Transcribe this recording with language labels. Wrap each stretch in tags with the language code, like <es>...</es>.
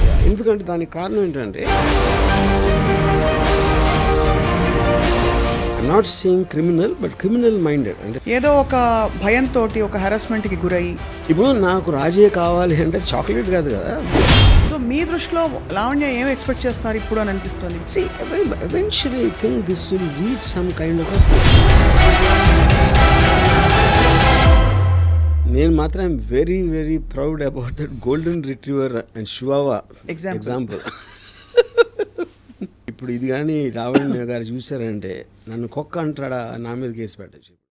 <te>ఎందుకంటే దానికి కారణం ఏంటంటే</te> <en>Not saying criminal, but criminal minded.</en> <te>అంటే ఏదో ఒక భయంతో ఒక హెరాస్మెంట్కి గురయ్యి, ఇప్పుడు నాకు రాజే కావాలి అంటే చాక్లెట్ కాదు కదా. సో మీ దృష్టిలో లావణ్య ఏం ఎక్స్పెక్ట్ చేస్తున్నారు ఇప్పుడు అని అనిపిస్తుంది?</te> <en>See, eventually I think this will reach some kind of a...</en> <te>నేను మాత్రం</te> <en>Very very proud about that golden retriever and షువావా example.</en> <te>ఇప్పుడు ఇది కానీ లావణ్య గారు చూసారంటే నన్ను కుక్క అంటాడా, నా మీద కేసు పెట్టచ్చు.</te>